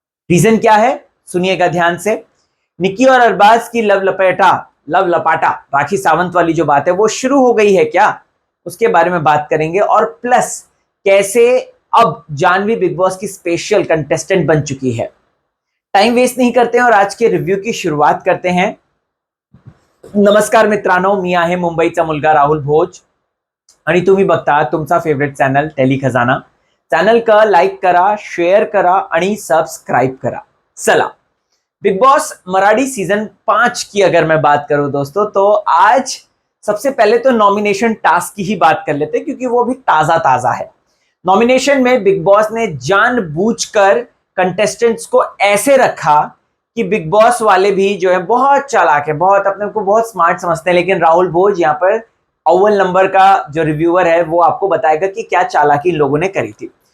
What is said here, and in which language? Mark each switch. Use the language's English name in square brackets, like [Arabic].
[Hindi] Reason क्या है सुनिएगा ध्यान से। निक्की और अरबाज की लव लपाटा राखी सावंत वाली जो बात है वो शुरू हो गई है क्या, उसके बारे में बात करेंगे। और प्लस कैसे अब जानवी बिग बॉस की स्पेशल कंटेस्टेंट बन चुकी है। टाइम वेस्ट नहीं करते हैं और आज के रिव्यू की शुरुआत करते हैं। [Marathi] नमस्कार मित्रांनो, मी आहे मुंबईचा मुलगा राहुल भोज आणि तुम्ही बघता तुमचा फेवरेट चॅनल टेली खजाना। चॅनल का लाईक करा, शेअर करा आणि सब्सक्राइब करा। [Hindi] चला, बिग बॉस मराठी सीजन 5 की अगर मैं बात करूं दोस्तों, तो आज सबसे पहले तो नॉमिनेशन टास्क की ही बात कर लेते हैं क्योंकि वो भी ताजा ताजा है। नॉमिनेशन में बिग बॉस ने जानबूझकर कंटेस्टेंट्स को ऐसे रखा कि बिग बॉस वाले भी जो है बहुत चालाक है, बहुत अपने को बहुत स्मार्ट समझते हैं, लेकिन राहुल भोज यहाँ पर अव्वल नंबर का जो रिव्यूअर है वो आपको बताएगा कि क्या चालाकी इन लोगों ने करी थी।